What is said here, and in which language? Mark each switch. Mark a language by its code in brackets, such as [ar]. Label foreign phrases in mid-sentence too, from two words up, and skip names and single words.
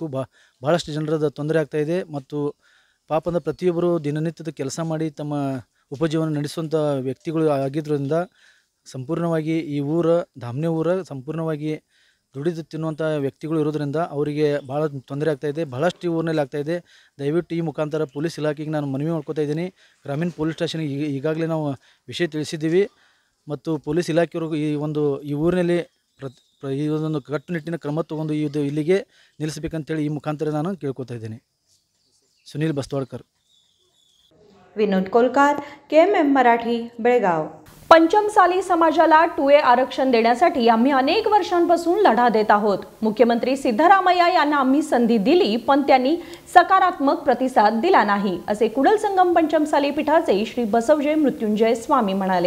[kn] ಭಾಳಷ್ಟು ಜನರದ ತೊಂದರೆ ಆಗ್ತಾಯಿದೆ ಮತ್ತು ಪಾಪ ಅಂದರೆ ಪ್ರತಿಯೊಬ್ಬರು ದಿನನಿತ್ಯದ ಕೆಲಸ ಮಾಡಿ ತಮ್ಮ ಉಪಜೀವನ ನಡೆಸುವಂಥ ವ್ಯಕ್ತಿಗಳು ಆಗಿದ್ದರಿಂದ ಸಂಪೂರ್ಣವಾಗಿ ಈ ಧಾಮನೆ ಊರ ಸಂಪೂರ್ಣವಾಗಿ ದುಡಿದು ತಿನ್ನುವಂಥ ವ್ಯಕ್ತಿಗಳು ಇರೋದರಿಂದ ಅವರಿಗೆ ಭಾಳ ತೊಂದರೆ ಆಗ್ತಾಯಿದೆ, ಭಾಳಷ್ಟು ಈ ಊರಿನಲ್ಲಿ ಆಗ್ತಾಯಿದೆ। ದಯವಿಟ್ಟು ಈ ಮುಖಾಂತರ ಪೊಲೀಸ್ ಇಲಾಖೆಗೆ ನಾನು ಮನವಿ ಮಾಡ್ಕೋತಾ ಇದ್ದೀನಿ। ಗ್ರಾಮೀಣ ಪೊಲೀಸ್ ಸ್ಟೇಷನ್ಗೆ ಈಗಾಗಲೇ ನಾವು ವಿಷಯ ತಿಳಿಸಿದ್ದೀವಿ ಮತ್ತು ಪೊಲೀಸ್ ಇಲಾಖೆಯವರು ಈ ಊರಿನಲ್ಲಿ ಈ ಒಂದು ಕಟ್ಟುನಿಟ್ಟಿನ ಕ್ರಮ ತಗೊಂಡು ಇದು ಇಲ್ಲಿಗೆ ನಿಲ್ಲಿಸಬೇಕಂತೇಳಿ ಈ ಮುಖಾಂತರ ನಾನು ಕೇಳ್ಕೊತಾ ಇದ್ದೀನಿ। [mr] सुनील बस्तवाडकर। विनोद कोलकार, KMM मराठी, बेळगाव। पंचमसाली समाजाला 2A आरक्षण देण्यासाठी आम्ही अनेक वर्षांपासून लढा देत आहोत। मुख्यमंत्री सिद्धरामय्या यांना आम्ही संधी दिली, पण त्यांनी सकारात्मक प्रतिसाद दिला नाही, असे कुडल संगम पंचमसाली पीठाचे श्री बसवजय मृत्युंजय स्वामी म्हणाले।